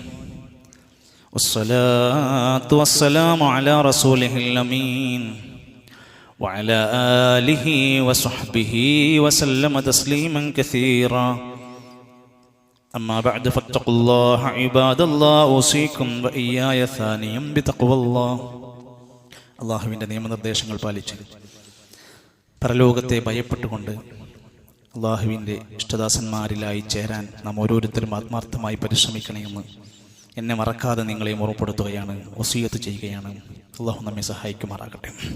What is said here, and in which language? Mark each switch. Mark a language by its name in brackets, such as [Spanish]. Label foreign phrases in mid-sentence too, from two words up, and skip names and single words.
[Arabic] والصلاة والسلام على رسوله الأمين وعلى آله وصحبه وسلم تسليما كثيرا أما بعد فاتقوا الله عباد الله أوصيكم وإياي ثانيا بتقوى الله. [Malayalam] അള്ളാഹുവിൻ്റെ നിയമനിർദ്ദേശങ്ങൾ പാലിച്ച് പരലോകത്തെ ഭയപ്പെട്ടുകൊണ്ട് അള്ളാഹുവിൻ്റെ ഇഷ്ടദാസന്മാരിലായി ചേരാൻ നാം ഓരോരുത്തരും ആത്മാർത്ഥമായി പരിശ്രമിക്കണമെന്ന് എന്നെ മറക്കാതെ നിങ്ങളെയും ഓർമ്മപ്പെടുത്തുകയാണ്, വസിയത്ത് ചെയ്യുകയാണ്. അള്ളാഹു നമ്മെ സഹായിക്കുമാറാകട്ടെ.